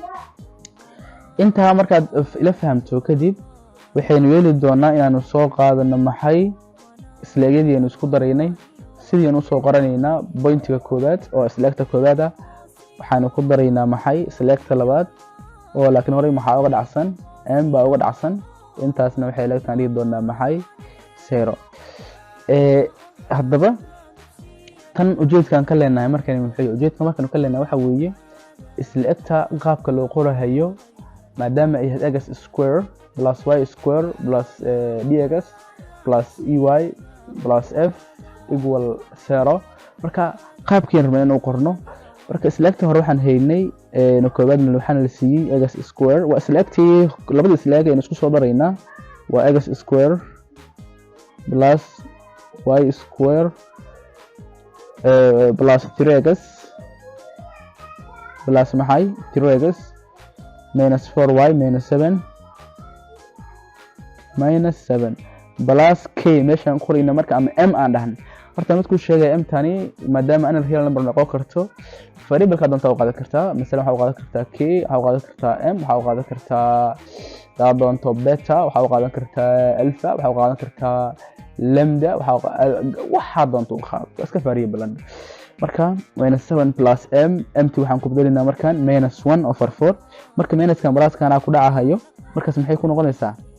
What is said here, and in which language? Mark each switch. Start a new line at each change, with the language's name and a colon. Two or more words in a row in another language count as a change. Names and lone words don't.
Somali: inta markaad ila fahamto kadib waxaynu yeeli doonaa inaanu soo qaadano maxay isleegyadii aynu isku daraynay sidii aan u soo qoranaynaa pointiga koobaad oo isleegta koobaad waxaanu ku daraynaa maxay isleegta labaad oo laakiin hore maxaa uga dhacsan m baa uga dhacsan intaasna waxay leegtaan dhigi doonaa maxay 0 haddaba tan ujeedkan ka leenahay markaan ka leenahay waxa weeye isleegta qaabka loo qorayo maadaama ay yahay
English: x square plus y square plus dx plus ey plus f equal 0
Somali: marka qaabkeen rabnaa inuu qorno marka isleegta hore waxaan haynay koobaadna waxaan la siiyay
English: x square
Somali: waa isleegtii labada isleeg aynu isku soo daraynaa waa
English: x square plus y square plus 3x plus maxay 3x minus 4y minus 7 plus k
Somali: meeshaan qorayna marka ama m aan dhahan horta mid ku sheegay m tani maadaama ana
English: real number
Somali: noqon karto variable-ka doonta u qaadan kartaa mesela waxa u qaadan kartaa k waxa u qaadan kartaa m waxa u qaadan kartaa doonto beta waxa u qaadan kartaa alpha waxa u qaadan kartaa lambda waxa doonto u qaado iska variable marka -7 plus m mt waxaan ku bedelinaa markaan -1/4 marka minuskan pluskan ku dhacayo markaas maxay ku noqonaysaa